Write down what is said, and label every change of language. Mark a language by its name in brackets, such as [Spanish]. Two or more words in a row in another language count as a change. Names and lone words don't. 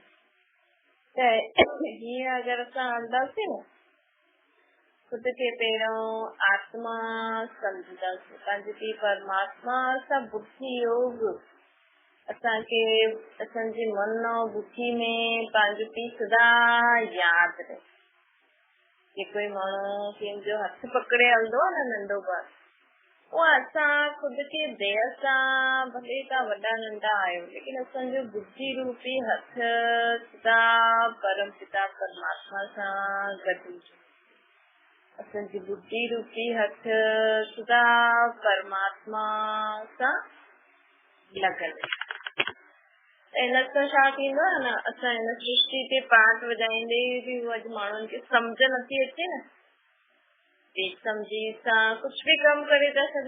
[Sindhi] त हीअं अगरि असां हलंदासीं न, खुदि खे पहिरियों आत्मा सम्झंदासीं, पंहिंजे पीउ परमात्मा सां बुद्धि योग असांखे असांजे मन ऐं बुद्धि में पंहिंजो पीउ सदा यादि रहे। जेको माण्हू कंहिंजो हथ पकड़े हलंदो आहे न, नंढो ॿार, उहा असां खुदि खे देह सां भले तव्हां वॾा नंढा आहियो, लेकिन असांजो बुद्धि रूपी हथ सदा परम पिता परमात्मा सां गॾु। असांजी बुद्धि रूपी हथ सदा परमात्मा सां लॻल। इन सां छा थींदो आहे न, असां हिन सृष्टि ते पाठ वॼाईंदे बि अॼु माण्हुनि खे सम्झ नथी अचे न, बेसमझी सां कुझु बि कमु करे था सघनि।